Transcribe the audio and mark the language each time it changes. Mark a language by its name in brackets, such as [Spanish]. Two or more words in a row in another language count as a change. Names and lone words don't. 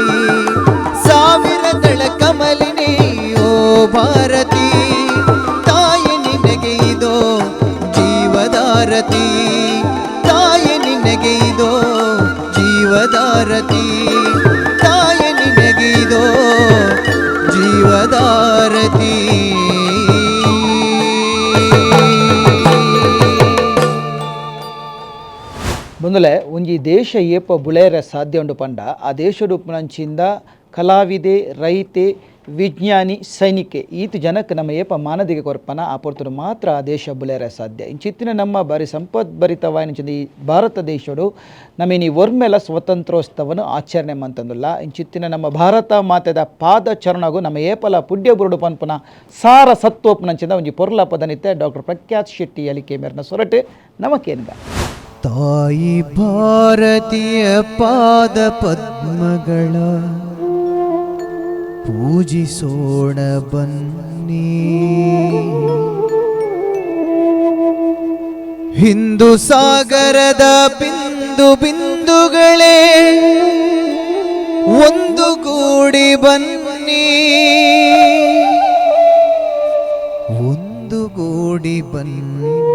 [Kannada] ಸಾವಿರದಳ ಕಮಲಿನಿ ಓ ಭಾರತಿ, ತಾಯಿ ನಿನಗೆ ಇದೋ ಜೀವದಾರತಿ. ತಾಯಿ ನಿನಗೆ ಇದೋ ಜೀವದಾರತಿ, ತಾಯಿ ನಿನಗೆ ಇದೋ ಜೀವದಾರತಿ. [Tulu] ಬಂದುಲೆ ಒಂಜಿ ದೇಶ ಏಪ ಬುಳೇರೆ ಸಾಧ್ಯ ಉಂಡು ಪಂಡ ಆ ದೇಶಡು ಉಪನಂಚಿಂದ ಕಲಾವಿದೆ, ರೈತೆ, ವಿಜ್ಞಾನಿ, ಸೈನಿಕೆ ಈತು ಜನಕ್ಕೆ ನಮ್ಮ ಏಪ ಮಾನದಿಗೆ ಕೊರ್ಪನ ಆ ಪೊರ್ತುಡು ಮಾತ್ರ ಆ ದೇಶ ಬುಳೇರೆ ಸಾಧ್ಯ. ಇಂಚಿತ್ತಿನ ನಮ್ಮ ಬಾರಿ ಸಂಪದ್ಭರಿತವಾಯಿನ ಈ ಭಾರತ ದೇಶಡು ನಮ್ಮೀನಿ ಒರ್ಮೆಲ ಸ್ವತಂತ್ರೋತ್ಸವನು ಆಚರಣೆ ಮಂತಂದುಲ್ಲ. ಇಂಚಿತ್ತಿನ ನಮ್ಮ ಭಾರತ ಮಾತೆದ ಪಾದ ಚರಣಗೂ ನಮ್ಮ ಏಪಲ ಪುಡ್ಯ ಬುರುಡು ಪನ್ಪುನ ಸಾರ ಸತ್ವೋಪನಂಚಿಂದ ಒಂಜಿ ಪೊರ್ಲ ಪದನಿತ್ತೆ ಡಾಕ್ಟರ್ ಪ್ರಖ್ಯಾತ್ ಶೆಟ್ಟಿ ಅಲಿಕೆ ಮೇರ್ನ ಸೊರಟು ನಮಕೇನ್ಗ [Kannada] ತಾಯಿ ಭಾರತೀಯ ಪಾದ ಪದ್ಮಗಳ ಪೂಜಿಸೋಣ ಬನ್ನಿ. ಹಿಂದೂ ಸಾಗರದ ಬಿಂದು ಬಿಂದುಗಳೇ ಒಂದುಗೂಡಿ ಬನ್ನಿ, ಒಂದುಗೂಡಿ ಬನ್ನಿ.